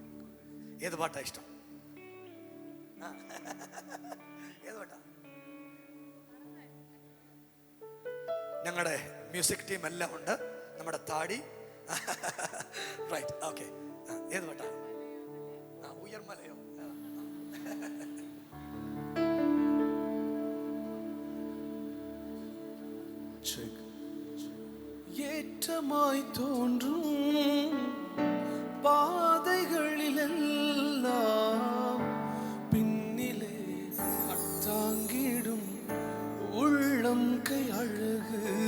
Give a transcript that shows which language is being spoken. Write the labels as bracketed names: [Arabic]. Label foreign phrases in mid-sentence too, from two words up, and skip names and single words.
[Malayalam] ഏത് പാട്ടാ ഇഷ്ടം? ഏത് പാട്ടാ? ഞങ്ങളുടെ മ്യൂസിക് ടീം എല്ലാം ഉണ്ട്. നമ്മുടെ താടി റൈറ്റ്. ഓക്കെ, ഏത് പാട്ടാ? ഉയർമലയോ? [Tamil] ஏற்றமாய் தோன்றும் பாதைகளிலெல்லாம் பின்னிலே தாங்கிடும் உள்ளம் கை அழகு,